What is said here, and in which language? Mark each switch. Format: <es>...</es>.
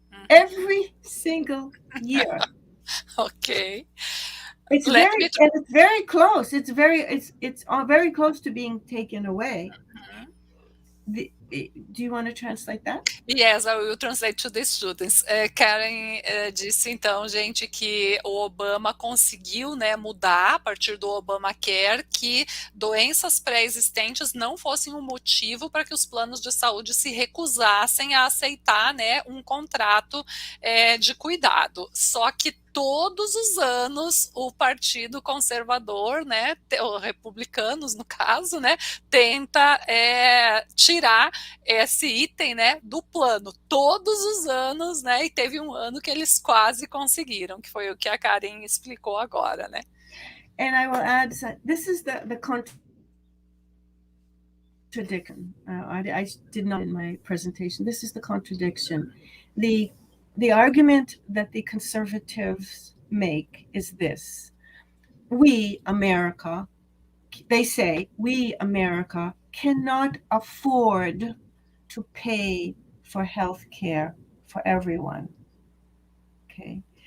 <en>Every single year. Okay. It's very close. It's very close to being taken away. Do you want to translate that? Yes, I will translate to the students.</en> <pt>Karen disse, então, gente, que o Obama conseguiu, né, mudar, a partir do Obamacare, que doenças pré-existentes não fossem um motivo para que os planos de saúde se recusassem a aceitar, né, um contrato de cuidado. Só que todos os anos o Partido Conservador, né, os republicanos no caso, né, tenta tirar esse item, né, do plano, todos os anos, né, e teve um ano que eles quase conseguiram, que foi o que a Karen explicou agora, né.</pt> <en>And I will add, this is the contradiction. I did not in my presentation. This is the contradiction. The argument that the conservatives make is this. We, America, they say, we, America, cannot afford to pay for health care for everyone. Okay.</en>